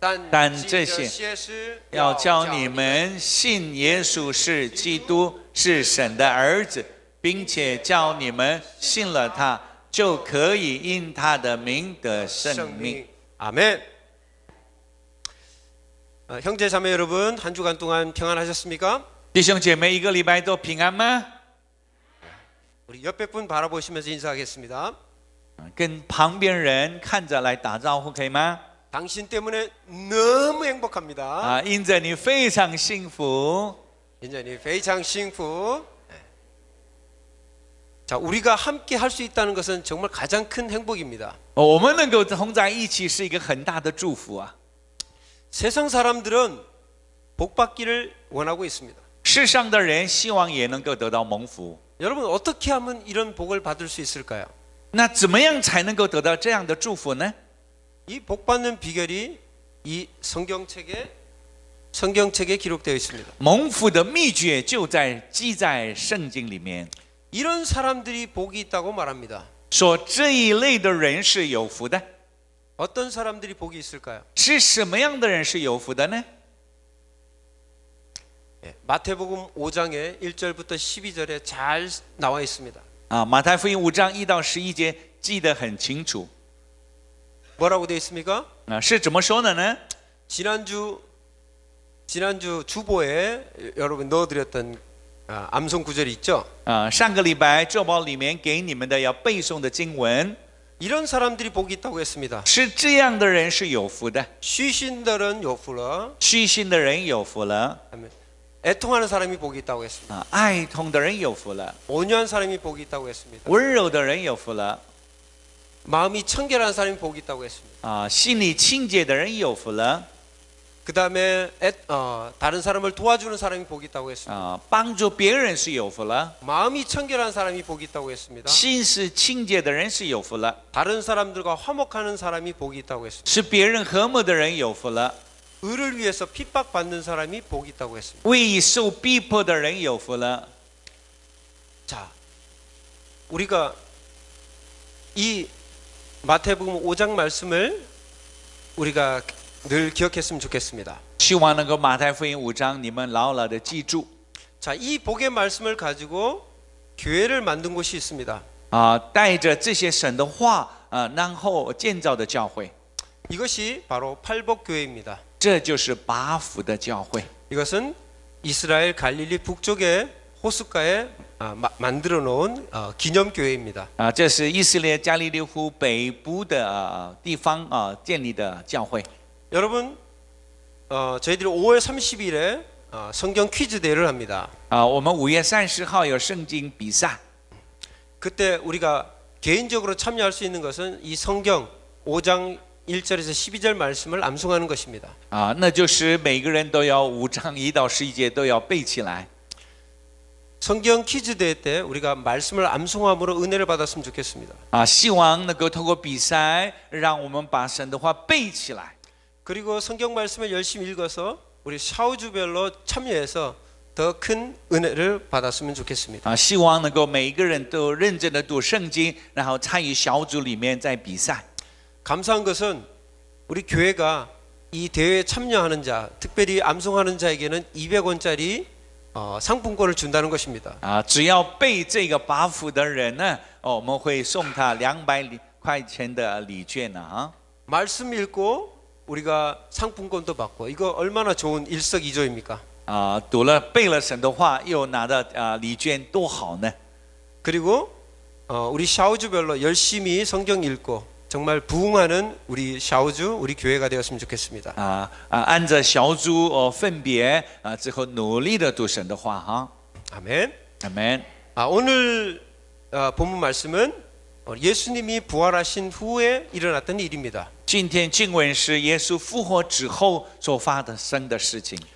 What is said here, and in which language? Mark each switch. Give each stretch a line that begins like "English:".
Chinese: 但这些要叫你们信耶稣是基督，是神的儿子，并且叫你们信了他，就可以因他的名得生命。
Korean: 아멘. 형제 자매 여러분, 한 주간 동안 평안하셨습니까?
Chinese: 弟兄姐妹，一个礼拜都平安吗？
Korean: 우리 옆에 분 바라보시면서 인사하겠습니다.
Chinese: 跟旁边人看着来打招呼，可以吗？
Korean: 당신 때문에 너무 행복합니다.
Chinese: 因着你非常幸福。 인전이 非常幸福.
Korean: 자, 우리가 함께 할 수 있다는 것은 정말 가장 큰 행복입니다.
Chinese: 我们能够同在一起是一个很大的祝福啊！
Korean: 세상 사람들은 복 받기를 원하고 있습니다.
Chinese: 世上的人希望也能够得到蒙福。
Korean: 여러분 어떻게 하면 이런 복을 받을 수 있을까요?
Chinese: 那怎么样才能够得到这样的祝福呢？
Korean: 이 복 받는 비결이 이 성경책에 기록되어 있습니다.
Chinese: 蒙福的秘诀就记在圣经里面。
Korean: 이런 사람들이 복이 있다고 말합니다.
Chinese: 说这一类的人是有福的。
Korean: 어떤 사람들이 복이 있을까요?
Chinese: 是什么样的人是有福的呢？
Korean: 마태복음 5장에 1절부터 12절에 잘 나와 있습니다.
Chinese: 马太福音5章1到11节记得很清楚。
Korean: 뭐라고 되어 있습니까?
Chinese: 是怎么说的呢？
Korean: 지난주 주보에 여러분 넣어드렸던 암송 구절이 있죠?
Chinese: 上个礼拜周报里面给你们的要背诵的经文，
Korean: 이런 사람들이 복이 있다고 했습니다.
Chinese: 是这样的人是有福的。 쉬신들은 요福了. 虚心的人有福了。
Korean: 애통하는 사람이 복이 있다고 했습니다.
Chinese: 爱痛的人有福了。
Korean: 온유한 사람이 복이 있다고 했습니다.
Chinese: 温柔的人有福了。
Korean: 마음이 청결한 사람이 복이 있다고 했습니다.
Chinese: 心里清洁的人有福了。
Korean: 그 다음에 다른 사람을 도와주는 사람이 복이 있다고 했습니다.
Chinese: 帮助别人是有福了。
Korean: 마음이 청결한 사람이 복이 있다고 했습니다.
Chinese: 心是清洁的人是有福了。
Korean: 다른 사람들과 화목하는 사람이 복이 있다고 했습니다.
Chinese: 是别人和睦的人有福了。
Korean: 의를 위해서 핍박받는 사람이 복이 있다고 했습니다.
Chinese: 为受逼迫的人有福了。
Korean: 자, 우리가 이 마태복음 5장 말씀을 우리가 늘 기억했으면 좋겠습니다.
Chinese: 希望能够马太福音5章你们牢牢的记住。
Korean: 자, 이 복의 말씀을 가지고 교회를 만든 곳이 있습니다.
Chinese: 带着这些神的话然后建造的教会。
Korean: 이것이 바로 팔복교회입니다.
Chinese: 这就是八福的教会。
Korean: 이것은 이스라엘 갈릴리 북쪽의 호숫가에 만들어 놓은 기념교회입니다.
Chinese: 这是以色列加利利湖北部的地方建立的教会。
Korean: 여러분, 저희들이 5월 30일에 성경 퀴즈 대회를 합니다.
Chinese: 我们5月30号有圣经比赛。
Korean: 그때 우리가 개인적으로 참여할 수 있는 것은 이 성경 5장 1절에서 12절 말씀을 암송하는 것입니다.
Chinese: 那就是每个人都要5章1到11节都要背起来。
Korean: 성경 퀴즈 대회 때 우리가 말씀을 암송함으로 은혜를 받았으면 좋겠습니다.
Chinese: 希望能够通过比赛让我们把神的话背起来。
Korean: 그리고 성경 말씀을 열심히 읽어서 우리 샤우주별로 참여해서 더 큰 은혜를 받았으면 좋겠습니다.
Chinese: 希望能够每一个人都认真的读圣经，然后参与小组里面在比赛。
Korean: 감사한 것은 우리 교회가 이 대회에 참여하는 자, 특별히 암송하는 자에게는 200원짜리 상품권을 준다는 것입니다.
Chinese: 只要背这个八福的人呢，我们会送他200块钱的礼券呢。
Korean: 말씀 읽고 우리가 상품권도 받고 이거 얼마나 좋은 일석이조입니까?
Chinese: 读了背了神的话，又拿到礼券，多好呢！
Korean: 그리고 우리 샤우주별로 열심히 성경 읽고 정말 부흥하는 우리 샤우주, 우리 교회가 되었으면 좋겠습니다.
Chinese: 按着小组分别之后努力的读神的话哈。
Korean: 아멘. 아멘. 오늘 본문 말씀은 예수님이 부활하신 후에 일어났던 일입니다.
Chinese: 今天经文是耶稣复活之后所发生的事情。